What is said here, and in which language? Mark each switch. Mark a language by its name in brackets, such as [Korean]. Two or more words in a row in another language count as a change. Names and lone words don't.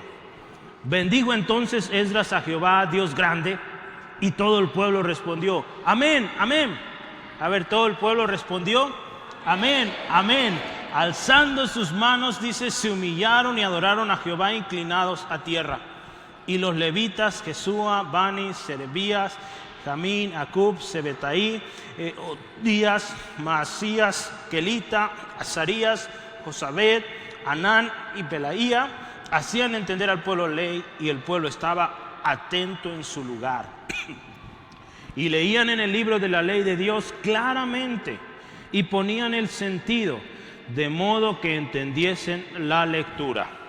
[Spanish] Bendijo entonces Esdras a Jehová, Dios grande, y todo el pueblo respondió, amén, amén. A ver, todo el pueblo respondió, amén, amén. Alzando sus manos, dice, se humillaron y adoraron a Jehová inclinados a tierra. Y los levitas, Jesúa, Bani, Serebías, Jamín, Acub, Sebetaí, Odías, Maasías, Kelita, Azarías, Josabed, Anán y Pelaía, hacían entender al pueblo ley, y el pueblo estaba atento en su lugar. Y leían en el libro de la ley de Dios claramente, y ponían el sentido, de modo que entendiesen la lectura.